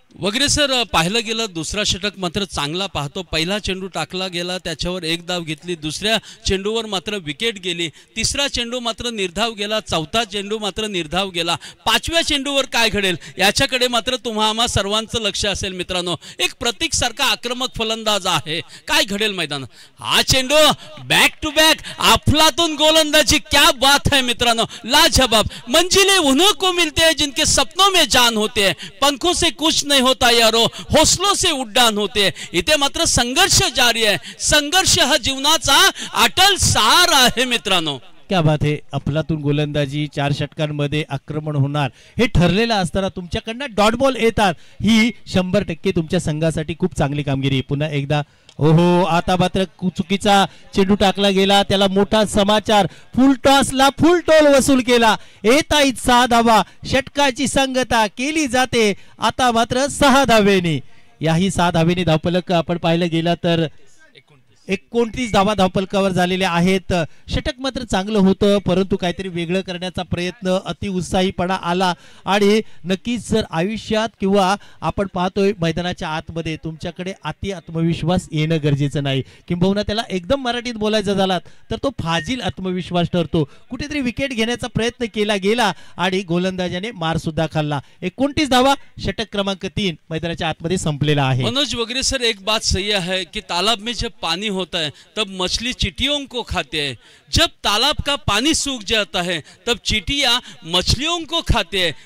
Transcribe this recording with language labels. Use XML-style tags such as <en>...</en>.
<mr>वगैरे सर, पाहिलं गेलं दुसरा षटक मात्र चांगला पाहतो, पहिला चेंडू टाकला गेला, त्याच्यावर एक धाव घेतली, दुसऱ्या चेंडूवर मात्र विकेट गेली, तिसरा चेंडू मात्र निर्धाव गेला, चौथा चेंडू मात्र निर्धाव गेला, पाचव्या चेंडूवर काय घडेल याच्याकडे मात्र तुम्हा आम्हा सर्वांचं लक्ष असेल मित्रांनो। एक प्रतीक सारखा आक्रमक फलंदाज आहे, काय घडेल मैदान, हा चेंडू बॅक टू बॅक अफलातून गोलंदाजी,</mr> <hi>क्या बात है</hi> <mr>मित्रांनो, लाजवाब।</mr> <hi>मंजिलें उन्हों को मिलते हैं जिनके सपनों में जान होते हैं, पंखों से कुछ नहीं होता यारो, हौसलों से उड्डाण होते।</hi> <mr>इथे मात्र संघर्ष जारी आहे, संघर्ष हा जीवनाचा अटल सार आहे मित्रांनो।</mr> <hi>क्या बात है,</hi> <mr>अफलातून गोलंदाजी, 4 षटकांमध्ये आक्रमण होणार हे ठरलेलं असताना तुमच्याकडनं डॉट बॉल येतात, ही 100% तुमच्या संघासाठी खूप चांगली कामगिरी। पुन्हा एकदा ओहो, आता मात्र चुकीचा चेंडू टाकला गेला, त्याला मोठा समाचार, फुल टॉसला फुल टोल वसूल केला, येताईत 6 धावा, षटकाची संगता केली जाते आता मात्र 6 धावेनी, याही 6 धावेनी धावफलक आपण पाहिलं गेला तर 29 धावा धावफलकावर झालेल्या आहेत। षटक मात्र चांगलं होतं, परंतु काहीतरी वेगळं करण्याचा प्रयत्न, अति उत्साहीपणा आला आणि नक्कीच जर आयुष्यात किंवा आपण पाहतोय मैदानाच्या आतमध्ये तुमच्याकडे अति आत्मविश्वास येणं गरजेचं नाही, किंबहुना त्याला एकदम मराठीत बोलायचं झालात तर तो फाजील आत्मविश्वास ठरतो। कुठेतरी विकेट घेण्याचा प्रयत्न केला गेला आणि गोलंदाजाने मार सुद्धा खाल्ला। 29 धावा, षटक क्रमांक 3 मैदानाच्या आतमध्ये संपलेला आहे।</mr> <hi>मनोज वगैरे सर, एक बात सही है कि तालाब में जब पानी होता है तब मछली चींटियों को खाते हैं, जब तालाब का पानी सूख जाता है तब चींटियां मछलियों को खाते हैं।</hi>